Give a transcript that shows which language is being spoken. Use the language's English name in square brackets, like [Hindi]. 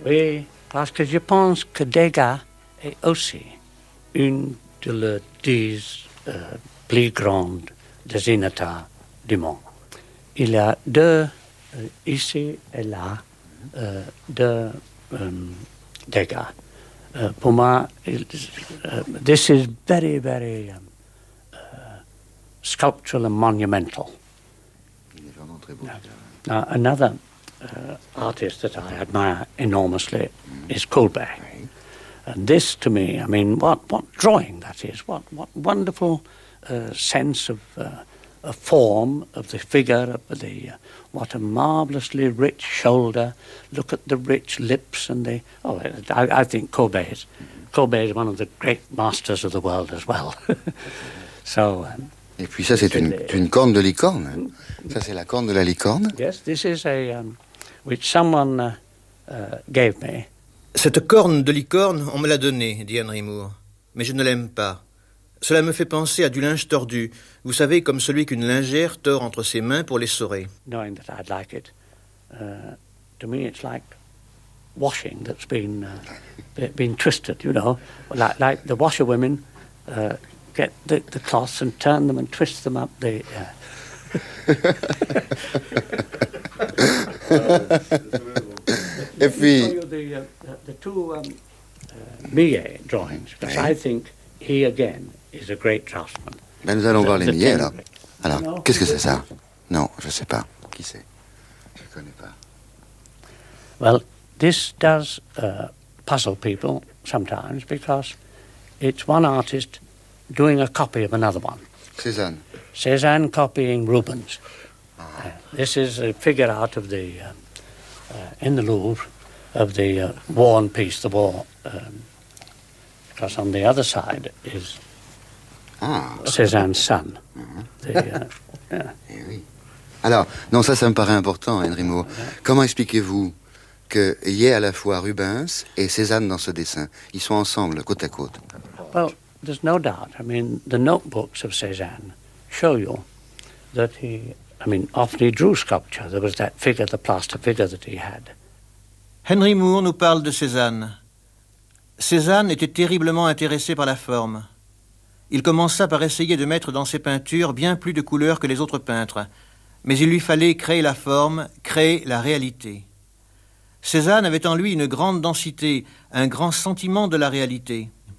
[French] Oui, parce que je pense que Degas est aussi une de les 10 plus grandes dessinateurs du monde. Il y a deux, ici et là, deux Degas. Pour moi, [English] this is very, very sculptural and monumental. [French] Il est vraiment très beau. [English] Now, another artist that I admire enormously is Courbet. [French] Oui. [English] And this, to me, I mean, what drawing that is. What wonderful sense of a form of the figure of the what a marvelously rich shoulder. Look at the rich lips and the I think Courbet is one of the great masters of the world as well. So [French] et puis ça c'est une corne de licorne. Ça c'est la corne de la licorne. [English] Yes, this is a which someone gave me. [French] Cette corne de licorne, on me l'a donnée, dit Henry Moore, mais je ne l'aime pas. Cela me fait penser à du linge tordu, vous savez, comme celui qu'une lingère tord entre ses mains pour l'essorer. [English] Knowing that I'd like it, to me it's like washing that's been been twisted, you know, like the washerwomen get the cloths and turn them and twist them up the. [French] Et puis. [English] Show you the two Millet drawings, because I think he again. Is a great draftsman. [French] Ben nous allons voir les Millet, alors. Alors, no, qu'est-ce que c'est ça? Non, je ne sais pas. Qui c'est? Je ne connais pas. [English] Well, this does puzzle people sometimes because it's one artist doing a copy of another one. Cézanne. Cézanne copying Rubens. Ah. This is a figure out of the in the Louvre of the War and Peace, the war. Because on the other side is. Ah. Cézanne's son. [French] Eh oui. Alors, non, ça me paraît important, Henry Moore. Comment expliquez-vous qu'il y ait à la fois Rubens et Cézanne dans ce dessin? Ils sont ensemble, côte à côte. [English] Well, there's no doubt. I mean, the notebooks of Cézanne show you that he, I mean, often he drew sculpture. There was that figure, the plaster figure that he had. [French] Henry Moore nous parle de Cézanne. Cézanne était terriblement intéressé par la forme. Il commença par essayer de mettre dans ses peintures bien plus de couleurs que les autres peintres. Mais il lui fallait créer la forme, créer la réalité. Cézanne avait en lui une grande densité, un grand sentiment de la réalité.